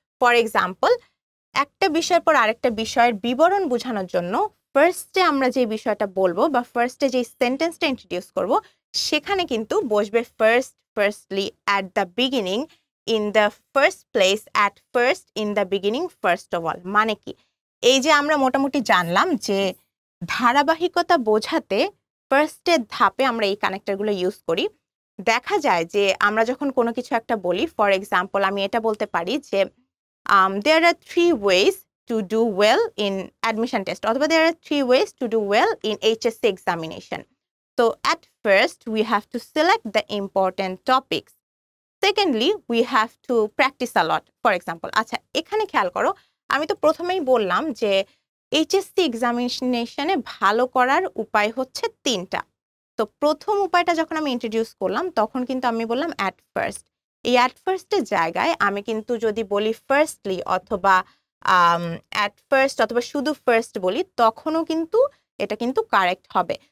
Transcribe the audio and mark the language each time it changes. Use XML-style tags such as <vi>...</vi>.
<bn>For example, একটা বিষয়ের পর আরেকটা বিষয়ের বিবরণ বোঝানোর জন্য ফার্স্টে আমরা যে বিষয়টা বলবো বা ফার্স্টে যে সেন্টেন্সটা ইন্ট্রোডিউস করব, সেখানে কিন্তু বসবে firstly, at the beginning, in the first place, at first, in the beginning, first of all. মানে কি, এই যে আমরা মোটামুটি জানলাম যে ধারাবাহিকতা বোঝাতে ফার্স্টের ধাপে আমরা এই কানেক্টরগুলো ইউজ করি। দেখা যায় যে আমরা যখন কোনো কিছু একটা বলি, ফর এক্সাম্পল আমি এটা বলতে পারি যে</bn> <en>there are 3 ways to do well in admission test,</en> <bn>অথবা</bn> <en>there are 3 ways to do well in HSC examination. So at first we have to select the important topics. Secondly, we have to practice a lot.</en> <bn>For example, আচ্ছা এখানে খেয়াল করো, আমি তো প্রথমেই বললাম যে এইচএসসি এক্সামিনেশনে ভালো করার উপায় হচ্ছে 3টা। তো প্রথম উপায়টা যখন আমি ইন্ট্রোডিউস করলাম, তখন কিন্তু আমি বললাম অ্যাট ফার্স্ট। এই অ্যাট ফার্স্টের জায়গায় আমি কিন্তু যদি বলি ফার্স্টলি, অথবা অ্যাট ফার্স্ট, অথবা শুধু ফার্স্ট বলি, তখনও কিন্তু এটা কিন্তু কারেক্ট হবে।</bn>